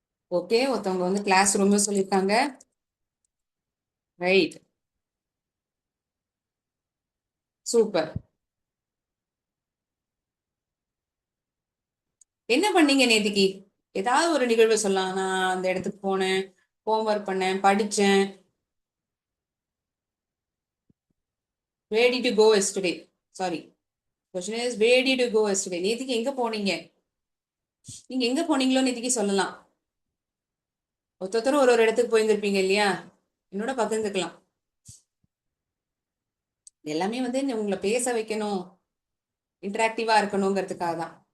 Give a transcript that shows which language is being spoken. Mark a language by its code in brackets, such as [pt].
[ta] Okay, ஒருத்தவங்க வந்து class ரூம்னு சொல்லியிருக்காங்க. Right, super. என்ன பண்ணீங்க நேத்திக்கு? ஏதாவது ஒரு நிகழ்வு சொல்லலாம். நான் அந்த இடத்துக்கு போனேன், ஹோம்ஒர்க் பண்ணேன், படிச்சேன். [en] Where did you go yesterday? Sorry. Question is where did you go yesterday? [ta] நேத்திக்கு எங்க போனீங்க? நீங்க எங்க போனீங்களோ நேத்திக்கு சொல்லலாம். ஒருத்தரும் ஒரு ஒரு இடத்துக்கு போயிருந்திருப்பீங்க இல்லையா? என்னோட பகிர்ந்துக்கலாம். எல்லாமே வந்து உங்களை பேச வைக்கணும், இன்டராக்டிவா இருக்கணுங்கிறதுக்காக தான்.